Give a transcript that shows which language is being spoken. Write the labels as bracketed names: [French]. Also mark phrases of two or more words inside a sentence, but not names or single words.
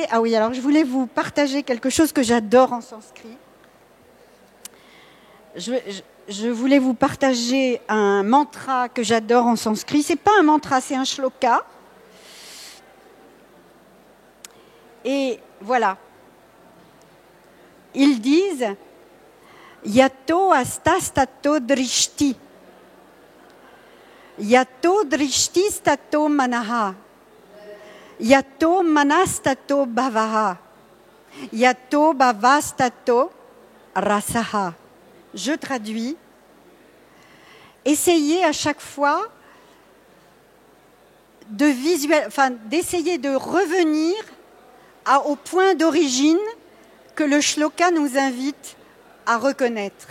[French] Ah oui, alors je voulais vous partager quelque chose que j'adore en sanskrit. Je voulais vous partager un mantra que j'adore en sanskrit. C'est pas un mantra, c'est un shloka. Et voilà. Ils disent [Sanskrit] यतो हस्तस्ततो दृष्टिः. यतो दृष्टिस्ततो मनः. यतो मनस्ततो भावः. यतो भावस्ततो रसः. [French] Je traduis. Essayez à chaque fois d'essayer de revenir au point d'origine que le shloka nous invite à reconnaître.